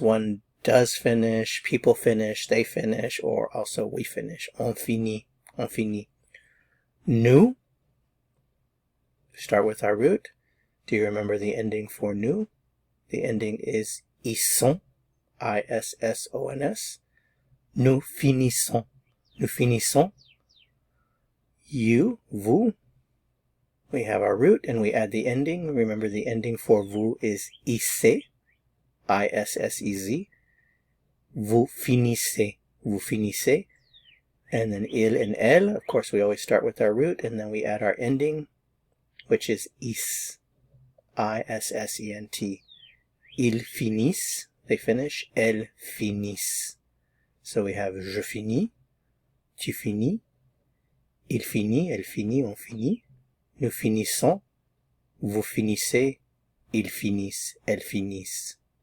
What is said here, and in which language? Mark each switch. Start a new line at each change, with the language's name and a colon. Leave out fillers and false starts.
English: One does finish, people finish, they finish, or also we finish.
French: On finit, on finit. Nous.
English: Start with our root. Do you remember the ending for nous? The ending is ils sont, I-S-S-O-N-S.
French: Nous finissons, nous finissons.
English: You, vous. We have our root and we add the ending. Remember the ending for vous is issez, I-S-S-E-Z.
French: Vous finissez, vous finissez.
English: And then il and elle, of course we always start with our root and then we add our ending, which is is, I-S-S-E-N-T.
French: Ils finissent,
English: they finish,
French: elles finissent.
English: So we have
French: je finis, tu finis, il finit, elle finit, on finit, nous finissons, vous finissez, ils finissent, elles finissent.